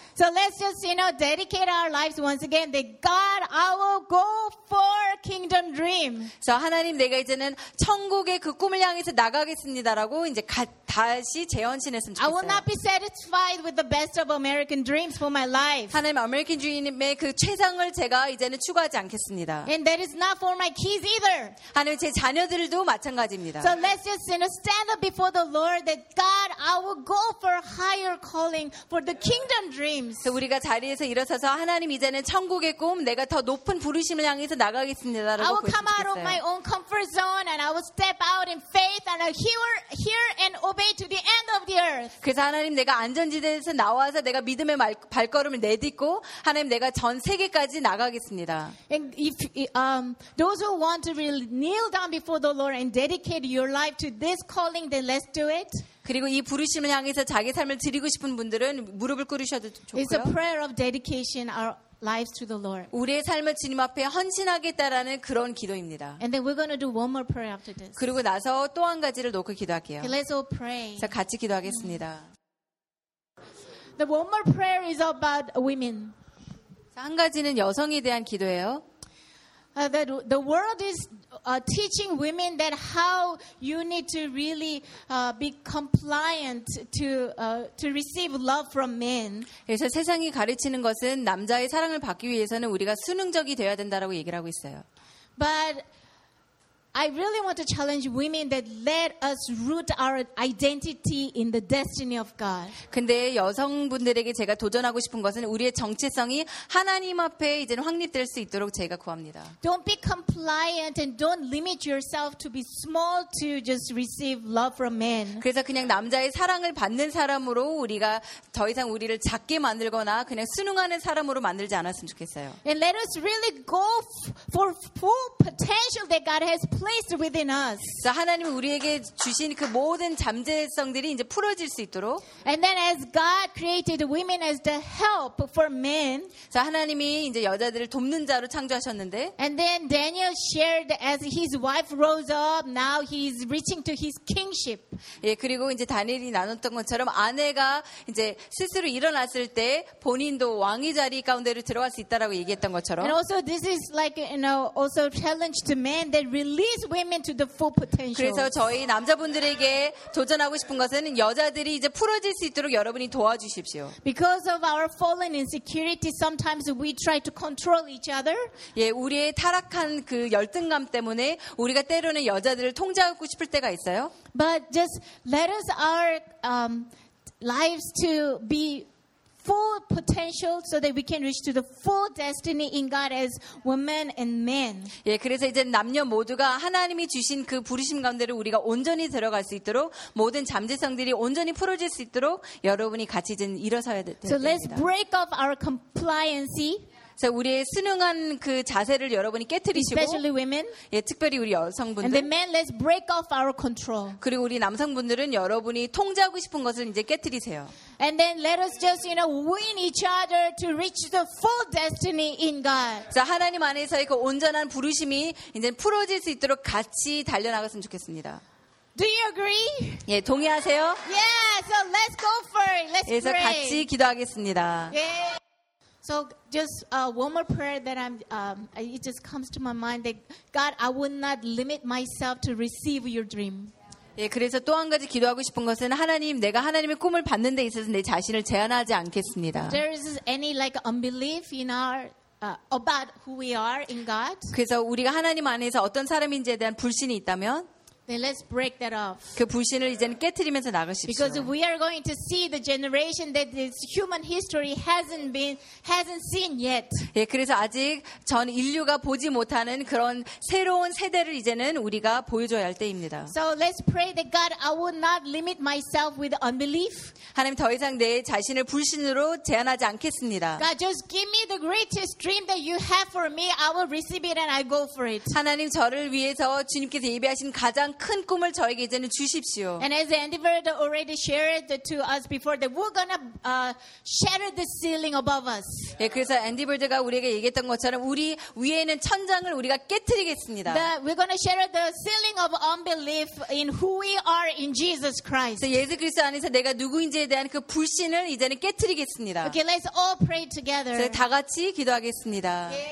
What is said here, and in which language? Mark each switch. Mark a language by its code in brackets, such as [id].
[en] So let's just you know dedicate our lives once again that God I will go for kingdom dream. [ko] So 하나님 내가 이제는 천국의 그 꿈을 향해서 나가겠습니다라고 이제 다시 재헌신했으면 좋겠어요. [en] I will not be satisfied with the best of American dreams for my life. [ko] 하나님 아메리칸 드림의 그 최상을 제가 이제는 추구하지 않겠습니다. [en] And that is not for my kids either. [ko] 하나님 제 자녀들도 마찬가지입니다. [en] So let's just you know stand up before the Lord that God I will go for higher calling for the kingdom dream. [ko] 그래서 우리가 자리에서 일어서서 하나님 이제는 천국의 꿈 내가 더 높은 부르심을 향해서 나가겠습니다. [en] I will come out of my own comfort zone and I will step out in faith and I will hear and obey to the end of the earth. [ko] 그래서 하나님 내가 안전지대에서 나와서 내가 믿음의 발걸음을 내딛고 하나님 내가 전 세계까지 나가겠습니다. [en] And if those who want to really kneel down before the Lord and dedicate your life to this calling, then let's do it. [ko] 그리고 이 부르심을 향해서 자기 삶을 드리고 싶은 분들은 무릎을 꿇으셔도 좋고요. [en] It's a prayer of dedication our lives to the Lord. [ko] 우리의 삶을 주님 앞에 헌신하겠다라는 그런 기도입니다. [en] And then we're going to do one more prayer after this. [ko] 그리고 나서 또 한 가지를 놓고 기도할게요. [en] Okay, let's all pray. [ko] 자, 같이 기도하겠습니다. [en] The one more prayer is about women. [ko] 자, 한 가지는 여성에 대한 기도예요. [en] That the world is teaching women that how you need to really be compliant to receive love from men. [ko] 그래서 세상이 가르치는 것은 남자의 사랑을 받기 위해서는 우리가 순응적이 되어야 된다라고 얘기를 하고 있어요. [en] But I really want to challenge women that let us root our identity in the destiny of God. [ko] 근데 여성분들에게 제가 도전하고 싶은 것은 우리의 정체성이 하나님 앞에 이제 확립될 수 있도록 제가 구합니다. [en] Don't be compliant and don't limit yourself to be small to just receive love from men. [ko] 그래서 그냥 남자의 사랑을 받는 사람으로 우리가 더 이상 우리를 작게 만들거나 그냥 순응하는 사람으로 만들지 않았으면 좋겠어요. [en] And let us really go for full potential that God has placed within us. [ko] 자, 하나님이 우리에게 주신 그 모든 잠재성들이 이제 풀어질 수 있도록. [en] And then as God created women as the help for men. [ko] 자, 하나님이 이제 여자들을 돕는 자로 창조하셨는데. [en] And then Daniel shared as his wife rose up, now he's reaching to his kingship. [ko] 예, 그리고 이제 다니엘이 나눴던 것처럼 아내가 이제 스스로 일어났을 때 본인도 왕의 자리 가운데로 들어갈 수 있다라고 얘기했던 것처럼. [en] And also this is like you know also challenge to men that really Lead women to the full potential. [ko] 그래서 저희 남자분들에게 도전하고 싶은 것은 여자들이 이제 풀어질 수 있도록 여러분이 도와주십시오. [en] Because of our fallen insecurity, sometimes we try to control each other. [ko] 예, 우리의 타락한 그 열등감 때문에 우리가 때로는 여자들을 통제하고 싶을 때가 있어요. [en] But just let us our lives to be full potential so that we can reach to the full destiny in God as women and men. [ko] 예, 그래서 이제 남녀 모두가 하나님이 주신 그 부르심 가운데로 우리가 온전히 들어갈 수 있도록 모든 잠재성들이 온전히 풀어질 수 있도록 여러분이 같이 좀 일어서야 됩니다. [en] So let's break off our compliance. [ko] 자, 우리의 순응한 그 자세를 여러분이 깨뜨리시고 [en] Especially women. [ko] 예, 특별히 우리 여성분들. [en] And the men, let's break off our control. [ko] 그리고 우리 남성분들은 여러분이 통제하고 싶은 것을 이제 깨뜨리세요. [en] And then let us just you know win each other to reach the full destiny in God. [ko] 자, 하나님 안에서의 그 온전한 부르심이 이제 풀어질 수 있도록 같이 달려 나갔으면 좋겠습니다. [en] Do you agree? [ko] 예, 동의하세요? [en] Yeah, so let's go for it. Let's pray. [ko] 예, 같이 기도하겠습니다. [en] Yeah. So just one more prayer that I'm it just comes to my mind that God I would not limit myself to receive your dream. [ko] 예, 그래서 또 한 가지 기도하고 싶은 것은 하나님 내가 하나님의 꿈을 받는 데 있어서 내 자신을 제한하지 않겠습니다. [en] There is any like unbelief in our about who we are in God? [ko] 그래서 우리가 하나님 안에서 어떤 사람인지에 대한 불신이 있다면 [en] Then let's break that off. [ko] 그 불신을 이제 깨뜨리면서 나가십시오. [en] Because we are going to see the generation that this human history hasn't seen yet. [ko] 예, 그래서 아직 전 인류가 보지 못하는 그런 새로운 세대를 이제는 우리가 보여줘야 할 때입니다. [en] So let's pray that God, I will not limit myself with unbelief. [ko] 하나님 더 이상 내 자신을 불신으로 제한하지 않겠습니다. [en] God, just give me the greatest dream that you have for me. I will receive it and I go for it. [ko] 하나님 저를 위해서 주님께서 예비하신 가장 큰 꿈을 저에게 이제는 주십시오. [en] And as Andy Bird already shared to us before that we're gonna shatter the ceiling above us. [ko] 예, 그래서 앤디 버드가 우리에게 얘기했던 것처럼 우리 위에는 천장을 우리가 깨뜨리겠습니다. [en] That we're gonna shatter the ceiling of unbelief in who we are in Jesus Christ. [ko] 예수 그리스도 안에서 내가 누구인지에 대한 그 불신을 이제는 깨뜨리겠습니다. [en] Okay, let's all pray together. [ko] 다 같이 기도하겠습니다.